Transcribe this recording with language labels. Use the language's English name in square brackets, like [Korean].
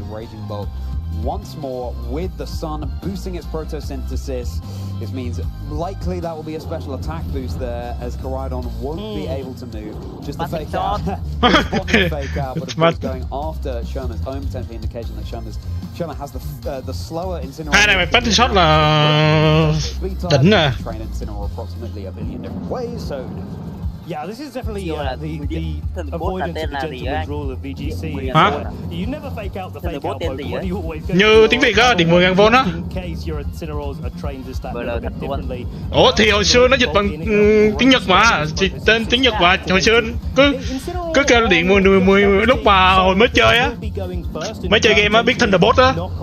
[English] Raging Bolt once more with the sun boosting its photosynthesis. This means likely that will be a special attack boost there, as Koraidon won't be able to move. Just the fake out. The fake out, but of course going after Sherma's own potential indication that Sherma has the slower Incineroar. [Vietnamese] Hai này mày bắt shot là đỉnh à. [English] Train Incineroar approximately a billion different ways, so yeah, this is definitely the avoidance of the gentleman's rule of VGC. You never fake out the fake out Pokemon. You always go. [Vietnamese] Như tiếng Việt á, điện 10.000V á. [English] In case your Incineroars are trained to stand a bit differently. [Vietnamese] Ủa thì hồi xưa nó dịch bằng tiếng Nhật mà, tên tiếng Nhật mà hồi xưa cứ kêu điện 10 lúc mà hồi mới chơi á, mới chơi game á, biết Thunderbolt á.